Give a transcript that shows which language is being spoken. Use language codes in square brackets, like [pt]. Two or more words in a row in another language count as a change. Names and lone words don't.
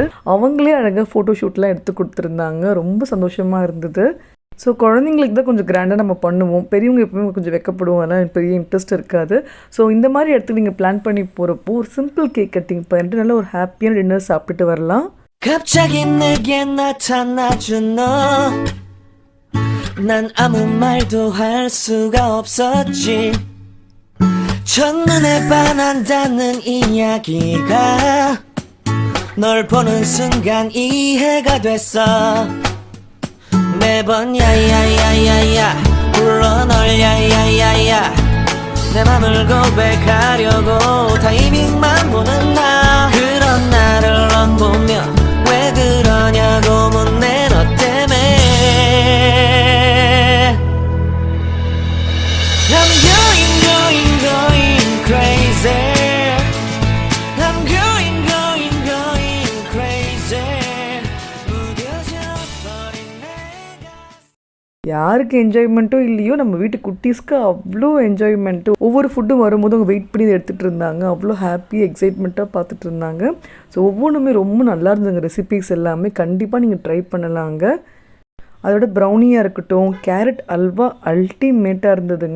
[ta] அவங்களே அழகாக [en] photo shootlaam [ta] எடுத்து கொடுத்துருந்தாங்க. ரொம்ப சந்தோஷமாக இருந்தது. ஸோ குழந்தைங்களுக்கு தான் கொஞ்சம் கிராண்டாக நம்ம பண்ணுவோம். பெரியவங்க எப்பவுமே கொஞ்சம் வெக்கப்படுவோம், அதெல்லாம் பெரிய இன்ட்ரெஸ்ட் இருக்காது. ஸோ இந்த மாதிரி இடத்துக்கு நீங்கள் பிளான் பண்ணி போகிறப்போ ஒரு [en] simple cake cutting [ta] பண்ணிட்டு நல்ல ஒரு ஹாப்பியான டின்னர் சாப்பிட்டுட்டு வரலாம். [ko] 갑자기 내게 나타나준 너, 난 아무 말도 할 수가 없었지. 첫눈에 반한다는 이야기가 널 보는 순간 이해가 됐어. 매번 야야야야야 불러 널 야야야야, 내 맘을 고백하려고 타이밍만 보는 나. 그런 나를 넌 보며 왜 그러냐고 묻네 너 때문에. [en] I'm going crazy. I'm going crazy. [ko] 무뎌져 버린 내가. [ta] யாருக்கு என்ஜாய்மெண்ட்டோ இல்லையோ நம்ம வீட்டு குட்டீஸ்க்கு அவ்வளோ என்ஜாய்மெண்ட்டு. ஒவ்வொரு ஃபுட்டும் வரும்போது அவங்க வெயிட் பண்ணி எடுத்துகிட்டு இருந்தாங்க. அவ்வளோ [en] happy excitementaaga [ta] பார்த்துட்டு இருந்தாங்க. ஸோ ஒவ்வொன்றுமே ரொம்ப நல்லா இருந்ததுங்க. ரெசிபீஸ் எல்லாமே கண்டிப்பாக நீங்கள் ட்ரை பண்ணலாங்க. அதோட ப்ரௌனியாக இருக்கட்டும், கேரட் அல்வா அல்டிமேட்டாக இருந்ததுங்க.